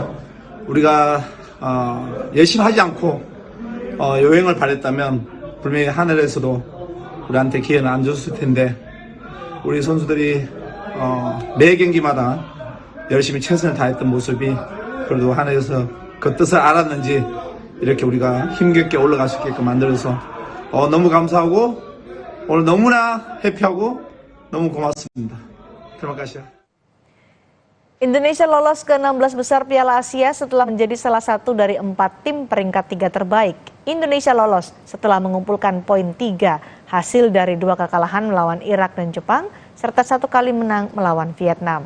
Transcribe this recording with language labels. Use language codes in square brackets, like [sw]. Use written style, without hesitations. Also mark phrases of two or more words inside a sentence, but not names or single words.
[ko] 우리가 열심히 하지 않고 요행을 바랬다면 분명히 하늘에서도 우리한테 기회는 안 줬을 텐데 우리 선수들이 매 경기마다 열심히 최선을 다했던 모습이 그래도 하늘에서 그 뜻을 알았는지 이렇게 우리가 힘겹게 올라갈 수 있게끔 만들어서 너무 감사하고 오늘 너무나 해피하고 너무 고맙습니다. [id] Terima kasih. Indonesia lolos ke 16 besar Piala Asia setelah menjadi salah satu dari 4 tim peringkat 3 terbaik. Indonesia lolos setelah mengumpulkan poin 3 hasil dari 2 kekalahan melawan Irak dan Jepang serta 1 kali menang melawan Vietnam.